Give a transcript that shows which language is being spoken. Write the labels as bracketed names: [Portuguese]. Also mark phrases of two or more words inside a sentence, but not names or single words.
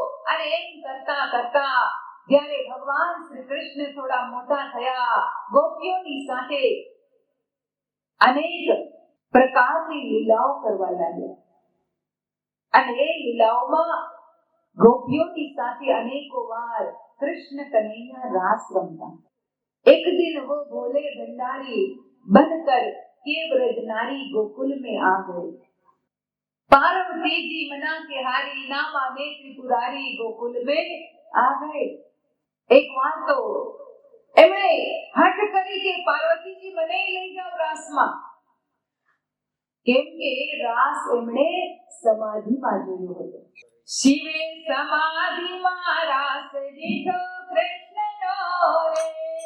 [Gujarati] અને એમ કરતા કરતા જ્યારે ભગવાન શ્રી કૃષ્ણ થોડા મોટા થયા, ગોપીઓની સાથે અનેક પ્રકારની લીલાઓ કરવા લાગ્યા. અને એ લીલાઓમાં ગોપીઓની સાથે અનેકો વાર કૃષ્ણ કનૈયા રાસ રમતા. [Hindi] एक दिन वो भोले भंडारी बनकर के ब्रज नारी गोकुल में आ गए. पार्वती जी मना के हारी ना माने त्रिपुरारी गोकुल में आ गए. [Gujarati] एक વાર તો એમણે હઠ કરી કે પાર્વતીજી મને લઈ જાઓ રાસમાં, કેમ કે રાસ એમણે સમાધિમાં જોયો હતો. શિવે સમાધિમાં રાસ દીઠો કૃષ્ણનો રે,